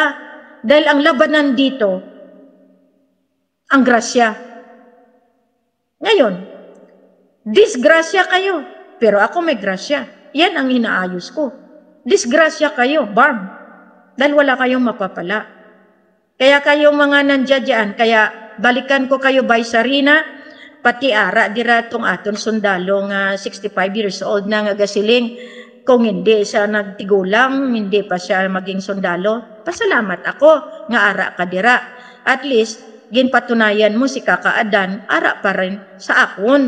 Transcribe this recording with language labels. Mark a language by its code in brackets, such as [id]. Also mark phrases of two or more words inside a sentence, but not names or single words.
[tl] Dahil ang labanan dito, ang grasya. Ngayon, disgrasya kayo, pero ako may grasya. Yan ang inaayos ko. Disgrasya kayo, BARM, dahil wala kayong mapapala. Kaya kayong mga nandiyan, kaya balikan ko kayo [hil] by Sarina, pati ara, dira tong aton sundalo nga 65 years old na nga gasiling, kung hindi siya nagtigulang, hindi pa siya maging sundalo, pasalamat ako nga ara ka dira. [en] At least, [hil] ginpatunayan mo si Kaka Adan, ara pa rin sa akon.